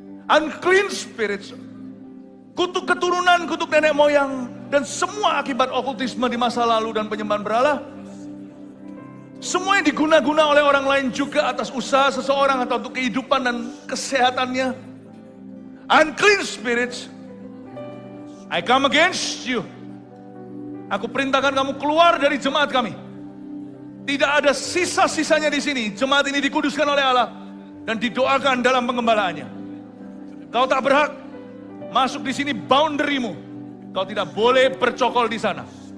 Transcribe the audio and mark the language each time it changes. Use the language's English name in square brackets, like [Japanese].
[English] Unclean spirits. [Indonesian] Kutuk keturunan, kutuk nenek moyang, dan semua akibat okultisme di masa lalu dan penyembahan berhala. Semua yang diguna-guna oleh orang lain juga atas usaha seseorang atau untuk kehidupan dan kesehatannya. [English] Unclean spirits, I come against you. [Indonesian] Aku perintahkan kamu keluar dari jemaat kami. Tidak ada sisa-sisanya di sini. Jemaat ini dikuduskan oleh Allah dan didoakan dalam pengembalaannya. Kau tak berhak masuk di sini, boundary-mu. Kau tidak boleh bercokol di sana.